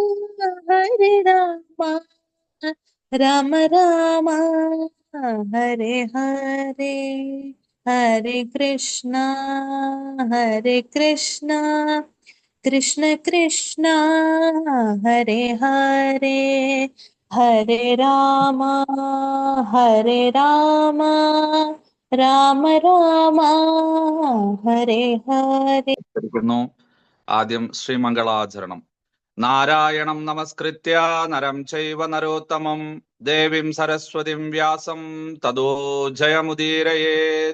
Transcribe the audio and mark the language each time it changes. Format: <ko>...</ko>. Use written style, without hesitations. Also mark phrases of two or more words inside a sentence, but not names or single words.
<sa>राम राम हरे हरे हरे कृष्णा कृष्ण कृष्ण हरे हरे हरे राम രാമ രാമ ഹരേ ഹരേ.</sa> <ml>ആദ്യം ശ്രീമംഗളാചരണം.</ml> <sa>നാരായണം നമസ്കൃത്യ നരം ചൈവ നരോത്തമം ദേവീം സരസ്വതിം വ്യാസം തതോ ജയമുദീരയേത്.</sa>